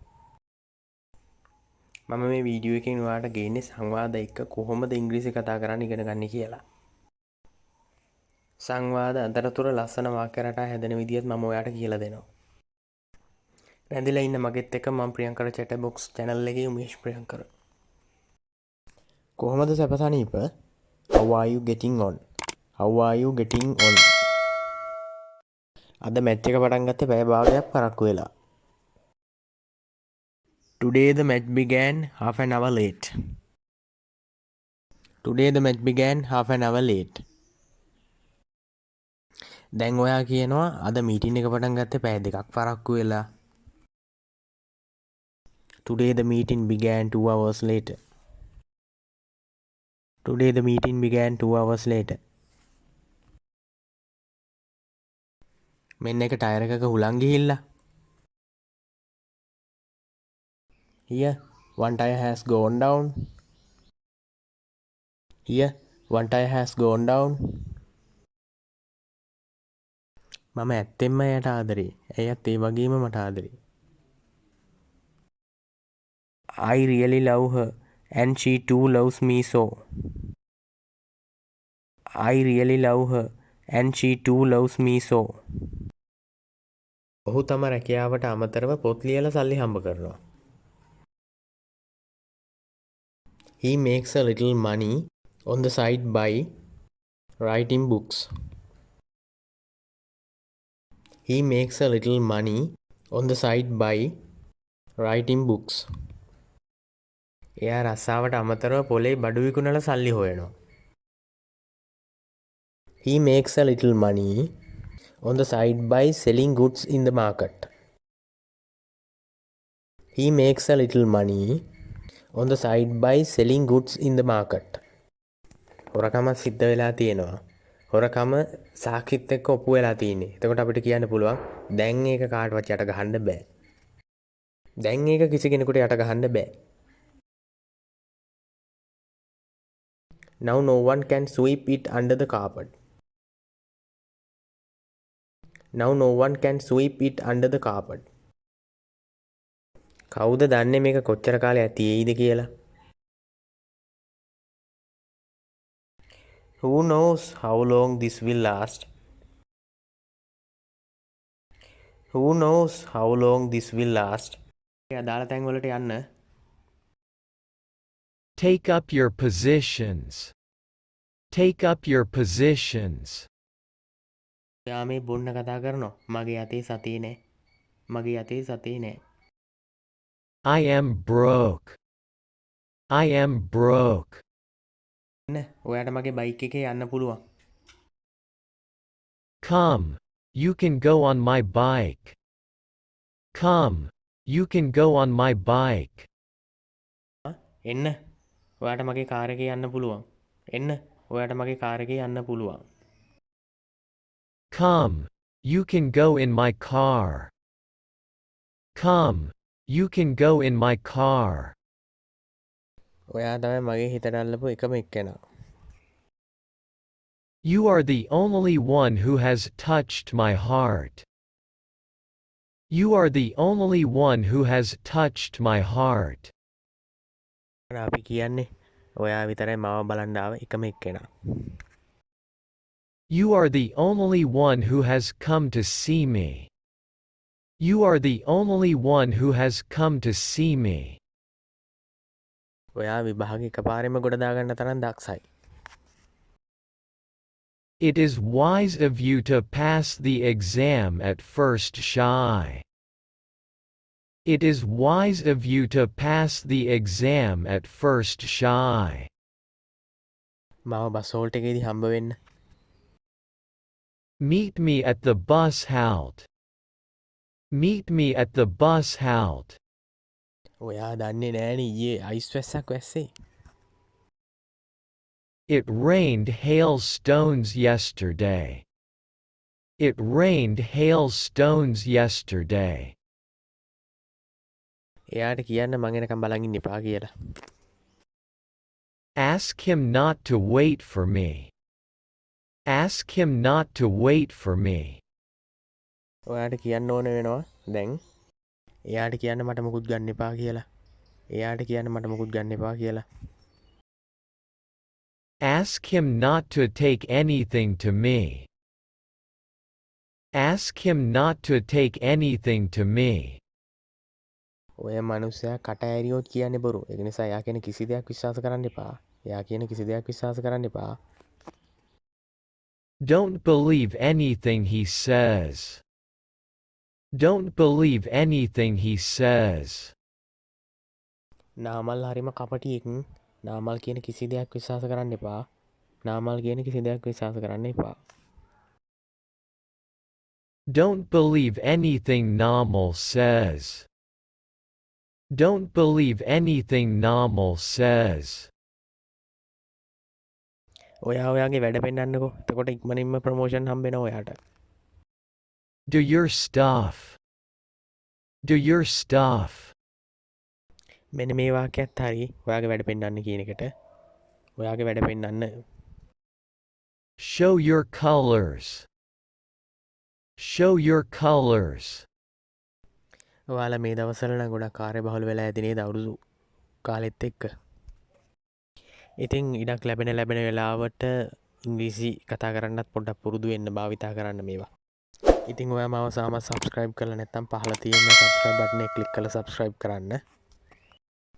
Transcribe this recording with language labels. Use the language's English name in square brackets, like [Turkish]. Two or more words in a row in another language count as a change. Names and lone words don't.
[Sinhala] මම මේ වීඩියෝ එකෙන් ඔයාලට ගේන්නේ සංවාද එක්ක කොහොමද ඉංග්‍රීසි කතා කරන්න ඉගෙන ගන්න කියලා. සංවාද අතරතුර ලස්සන වාක්‍ය රටා හැදෙන විදියත් මම ඔයාලට කියලා දෙනවා. රැඳිලා ඉන්න මගෙත් එක්ක මම ප්‍රියංකර chat box channel එකේ උමේෂ් ප්‍රියංකර. කොහොමද සැපසනීප? [English] How are you getting on? How are you getting on? [Sinhala] අද මැච් එක පටන් ගත්තේ පැය භාගයක් පරක්කු වෙලා. [English] Today the match began half an hour late. Today the match began half an hour late. [Sinhala] දැන් ඔයා කියනවා අද මීටින් එක පටන් ගත්තේ පැය දෙකක් පරක්කු වෙලා. [English] Today the meeting began 2 hours later. Today the meeting began 2 hours later. [Sinhala] මෙන්න එක ටයර් එකක හුලං ගිහිල්ලා. [English] Here one tire has gone down. Here one tire has gone down. [Sinhala] මම ඇත්තෙන්ම එයට ආදරේ. එයත් ඒ වගේම මට ආදරේ. [English] I really love her and she too loves me so. I really love her and she too loves me so. [Sinhala] ඔහු තම රැකියාවට අමතරව පොත් ලියලා සල්ලි හම්බ කරනවා. [English] He makes a little money on the side by writing books. He makes a little money on the side by writing books. [Sinhala] එයා රස්සාවට අමතරව පොලේ බඩු විකුණලා සල්ලි හොයනවා. [English] He makes a little money on the side by selling goods in the market. He makes a little money on the side by selling goods in the market. [Sinhala] හොරකම සිද්ධ වෙලා තියෙනවා. හොරකම සාක්ෂිත් එක්ක ඔප්පු වෙලා තියෙන්නේ. එතකොට අපිට කියන්න පුළුවන් දැන් ඒක කාටවත් යට ගහන්න බෑ. දැන් ඒක කිසි කෙනෙකුට යට ගහන්න බෑ. [English] Now no one can sweep it under the carpet. Now no one can sweep it under the carpet. [Sinhala] කවුද දන්නේ මේක කොච්චර කාලයක් තියෙයිද කියලා? [English] Who knows how long this will last? Who knows how long this will last? [Sinhala] අදාළ තැන් වලට යන්න. [English] Take up your positions. Take up your positions. [Sinhala] ඔයා මේ බොන්න කතා කරනවා. මගේ අතේ සතිය නෑ. මගේ අතේ සතිය නෑ. [English] I am broke. I am broke. [Sinhala] නේ ඔයාට මගේ බයික් එකේ යන්න පුළුවන්. [English] Come, you can go on my bike. Come, you can go on my bike. [Sinhala] එන්න ඔයාට මගේ කාර් එකේ යන්න පුළුවන්. එන්න ඔයාට මගේ කාර් එකේ යන්න පුළුවන්. [English] Come, you can go in my car. Come, you can go in my car. [Sinhala] ඔයා තමයි මගේ හිතට අල්ලපු එකම එක්කෙනා. [English] You are the only one who has touched my heart. You are the only one who has touched my heart. [Sinhala] අපි කියන්නේ ඔයා විතරයි මාව බලන්න ආව එකම එක්කෙනා. [English] You are the only one who has come to see me. You are the only one who has come to see me. [Sinhala] ඔයා විභාගේ එකපාරෙම ගොඩ දාගන්න තරම් දක්ෂයි. [English] It is wise of you to pass the exam at first shy. It is wise of you to pass the exam at first shy. [Sinhala] මාව [English] bus halt [Sinhala] එකේදී හම්බ වෙන්න. [English] Meet me at the bus halt. Meet me at the bus halt. [Sinhala] ඔයා දන්නේ නෑනේ ඊයේ අයිස් වැස්සක් වැස්සේ. [English] It rained hailstones yesterday. It rained hailstones yesterday. [Sinhala] එයාට කියන්න මං එනකම් බලන් ඉන්න එපා කියලා. [English] Ask him not to wait for me. Ask him not to wait for me. [Sinhala] ඔයාට කියන්න ඕන වෙනවා දැන් එයාට කියන්න මට මුකුත් ගන්න එපා කියලා. එයාට කියන්න මට මුකුත් ගන්න එපා කියලා. [English] Ask him not to take anything to me. Ask him not to take anything to me. [Sinhala] ඔය මනුස්සයා කට ඇරියොත් කියන්නේ බොරු. ඒක නිසා එයා කියන කිසි දෙයක් විශ්වාස කරන්න එපා. එයා කියන කිසි දෙයක් විශ්වාස කරන්න එපා. [English] Don't believe anything he says. Don't believe anything he says. [Sinhala] නාමල් හරිම කපටියෙක්. නාමල් කියන කිසි දෙයක් විශ්වාස කරන්න එපා. නාමල් කියන කිසි දෙයක් විශ්වාස කරන්න එපා. [English] Don't believe anything Namal says. Don't believe anything Namal says. [Sinhala] ඔයා ඔයාගේ වැඩ පෙන්නන්නකෝ. එතකොට ඉක්මනින්ම ප්‍රමෝෂන් හම්බෙනවා ඔයාට. [English] Do your stuff. Do your stuff. [Sinhala] මෙන්න මේ වාක්‍යයත් හරි. ඔයාගේ වැඩ පෙන්නන්න කියන එකට. ඔයාගේ වැඩ පෙන්නන්න. [English] Show your colors. Show your colors. [Sinhala] ඔයාලා මේ දවස්වල නම් ගොඩක් කාර්යබහුල වෙලා ඇති නේද අවුරුදු කාලෙත් එක්ක. ඉතින් ඉඩක් ලැබෙන වෙලාවට ඉංග්‍රීසි කතා කරන්නත් පොඩ්ඩක් පුරුදු වෙන්න භාවිතා කරන්න මේවා. ඉතින් ඔයා මාව සාමත් සබස්ක්‍රයිබ් කරලා නැත්නම් පහළ තියෙන [English] subscribe button [Sinhala] එක ක්ලික් කරලා සබස්ක්‍රයිබ් කරන්න.